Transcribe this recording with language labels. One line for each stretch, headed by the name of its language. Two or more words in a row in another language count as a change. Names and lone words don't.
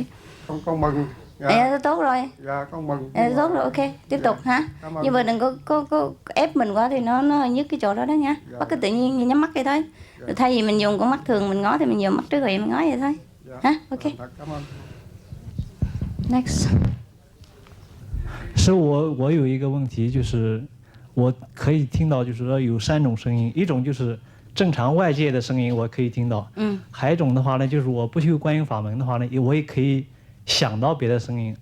Vietnamese: Con mừng. Tốt rồi. Dạ con mừng. Tốt rồi, ok, tiếp tục hả? Nhưng mà đừng có ép mình quá thì nó nhức cái chỗ đó đó nha. Bác cứ tự nhiên nhắm mắt vậy thôi. Rồi thay vì mình dùng con mắt thường mình ngó thì mình dùng mắt trước rồi mình ngó vậy thôi. Hả? Ok. Cảm ơn. Next.
Chinese: 是我有一个问题，就是我可以听到，就是说有3种声音，一种就是正常外界的声音，我可以听到。还有一种的话呢，就是我不修观音法门的话呢，我也可以想到别的声音。